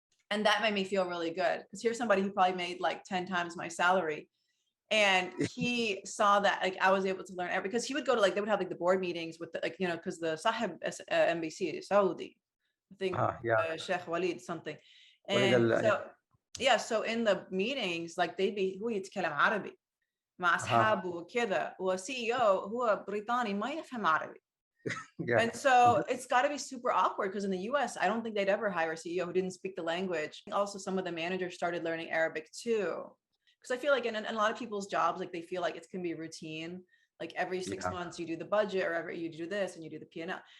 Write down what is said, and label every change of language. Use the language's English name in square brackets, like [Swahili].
[English] And that made me feel really good because here's somebody who probably made like 10 times my salary. And he saw that like I was able to learn Arabic because he would go to like, they would have like the board meetings with the, like, you know, because the Sahib NBC is Saudi, I think Sheikh Walid something. And so in the meetings, like they'd be, [Arabic] هو يتكلم عربي مع أصحابه وكذا وCEO هو بريطاني ما يفهم عربي. [English] And so it's got to be super awkward because in the US, I don't think they'd ever hire a CEO who didn't speak the language. Also, some of the managers started learning Arabic too. Because I feel like in a lot of people's jobs, like they feel like it's going to be routine. Like every 6 months you do the budget or every you do this and you do the P&L.